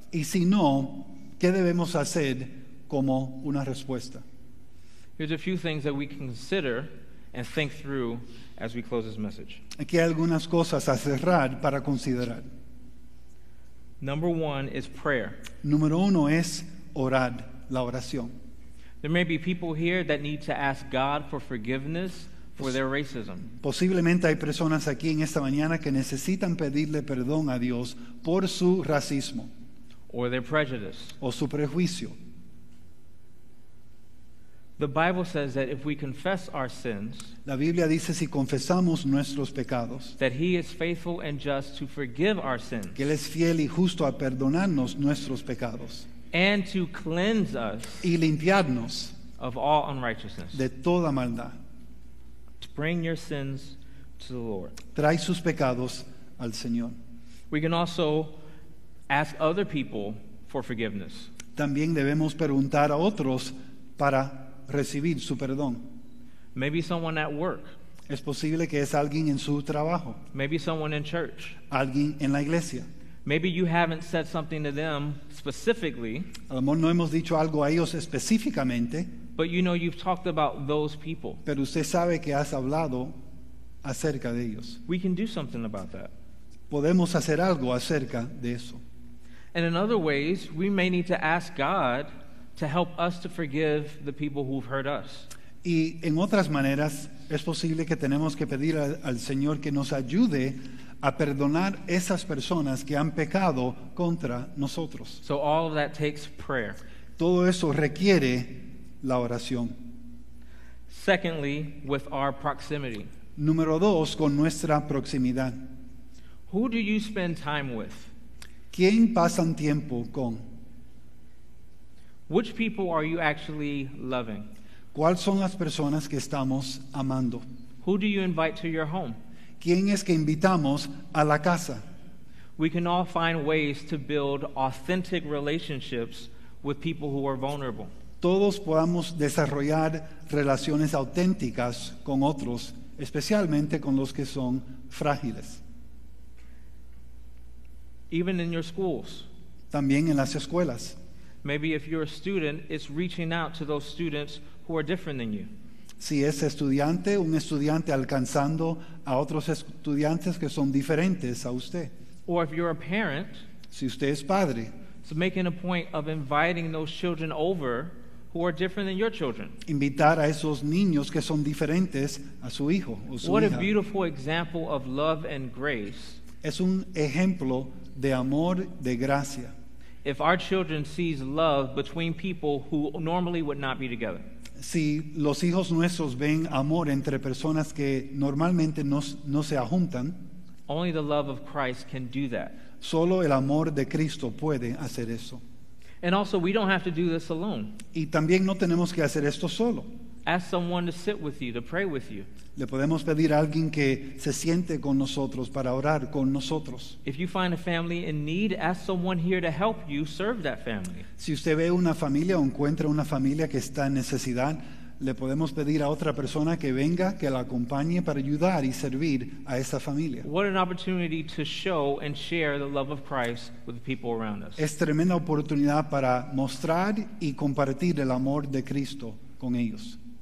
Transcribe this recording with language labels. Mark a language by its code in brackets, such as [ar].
[es] Y si no, ¿qué debemos hacer como una respuesta? [en] Here's a few things that we can consider and think through as we close this message. [es] Aquí hay algunas cosas a cerrar para considerar. [en] Number one is prayer. [es] Número uno es orar, la oración. [en] There may be people here that need to ask God for forgiveness for their racism. [es] Posiblemente hay personas aquí en esta mañana que necesitan pedirle perdón a Dios por su racismo [en] Or their prejudice. [es] o su prejuicio. [en] The Bible says that if we confess our sins, [es] La Biblia dice si confesamos nuestros pecados, [en] that He is faithful and just to forgive our sins [es] que Él es fiel y justo a perdonarnos nuestros pecados [en] and to cleanse us [es] y limpiarnos [en] of all unrighteousness. [es] de toda maldad. [en] To bring your sins to the Lord. [es] Trae sus pecados al Señor. [en] We can also ask other people for forgiveness. [es] También debemos preguntar a otros para recibir su perdón. [en] Maybe someone at work, [es] Es posible que es alguien en su trabajo, [en] maybe someone in church. [es] alguien en la iglesia. [en] Maybe you haven't said something to them specifically, [es] A lo mejor no hemos dicho algo a ellos específicamente, [en] but you know you've talked about those people. [es] pero usted sabe que has hablado acerca de ellos. [en] We can do something about that. [es] Podemos hacer algo acerca de eso. [en] And in other ways, we may need to ask God to help us to forgive the people who've hurt us. [es] Y en otras maneras, es posible que tenemos que pedir al Señor que nos ayude a perdonar esas personas que han pecado contra nosotros. [en] So all of that takes prayer. [es] Todo eso requiere la oración. [en] Secondly, with our proximity. [es] Número dos, con nuestra proximidad. [en] Who do you spend time with? [es] ¿Quién pasan tiempo con? [en] Which people are you actually loving? [es] ¿Cuáles son las personas que estamos amando? [en] Who do you invite to your home? [es] ¿Quién es que invitamos a la casa? [en] We can all find ways to build authentic relationships with people who are vulnerable. [es] Todos podamos desarrollar relaciones auténticas con otros, especialmente con los que son frágiles. [en] Even in your schools. [es] También en las escuelas. [en] Maybe if you're a student, it's reaching out to those students who are different than you. [es] Si es estudiante, un estudiante alcanzando a otros estudiantes que son diferentes a usted. [en] Or if you're a parent, [es] Si usted es padre, [en] so making a point of inviting those children over who are different than your children. [es] invitar a esos niños que son diferentes a su hijo o su [en] What a [es] hija. [en] beautiful example of love and grace. [es] Es un ejemplo de amor, de gracia. [en] If our children sees love between people who normally would not be together. [es] Si los hijos nuestros ven amor entre personas que normalmente no se ajuntan, [en] Only the love of Christ can do that. [es] solo el amor de Cristo puede hacer eso. [en] And also, we don't have to do this alone. [es] Y también no tenemos que hacer esto solo. [en] Ask someone to sit with you, to pray with you. [es] Le podemos pedir a alguien que se siente con nosotros para orar con nosotros. [en] If you find a family in need, ask someone here to help you serve that family. [es] Si usted ve una familia o encuentra una familia que está en necesidad, le podemos pedir a otra persona que venga, que la acompañe para ayudar y servir a esa familia. [en] What an opportunity to show and share the love of Christ with the people around us. [es] Es tremenda oportunidad para mostrar y compartir el amor de Cristo con ellos.